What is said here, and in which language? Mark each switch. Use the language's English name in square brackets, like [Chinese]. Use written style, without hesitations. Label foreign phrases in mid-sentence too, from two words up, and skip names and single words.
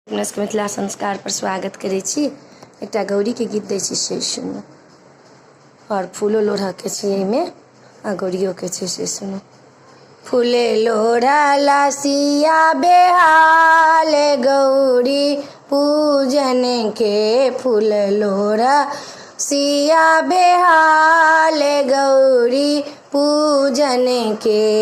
[Maithili] के मिथिला संस्कार पर स्वागत करै छी। एकटा गौरी के गीत दै छी से सुनू। और फूलो लोढ़ा के छी एहिमे आ गौरियो के छै से सुनू। फूले लोढ़ा लासिया बेहाल गौरी पूजन के, फूल लोढ़ा सिया बेहाल गौरी पूजन के।